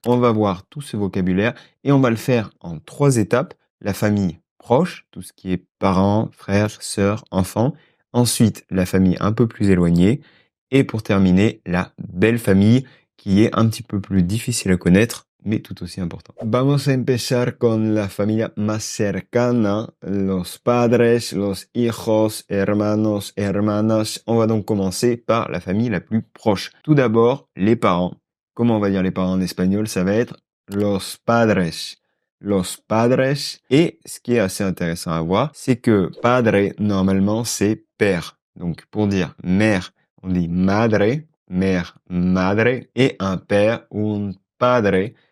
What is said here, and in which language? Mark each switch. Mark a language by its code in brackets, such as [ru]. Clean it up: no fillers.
[fr] On va voir tout ce vocabulaire et on va le faire en 3 étapes. La famille proche, tout ce qui est parents, frères, sœurs, enfants. Ensuite, la famille un peu plus éloignée. Et pour terminer, la belle famille qui est un petit peu plus difficile à connaître, mais tout aussi important. [es] Vamos a empezar con la familia más cercana, los padres, los hijos, hermanos, hermanas. [fr] On va donc commencer par la famille la plus proche. Tout d'abord, les parents. Comment on va dire les parents en espagnol? Ça va être los padres. Los padres. Et ce qui est assez intéressant à voir, c'est que padre, normalement, c'est père. Donc, pour dire mère, on dit madre, mère, madre, et un père, un padre.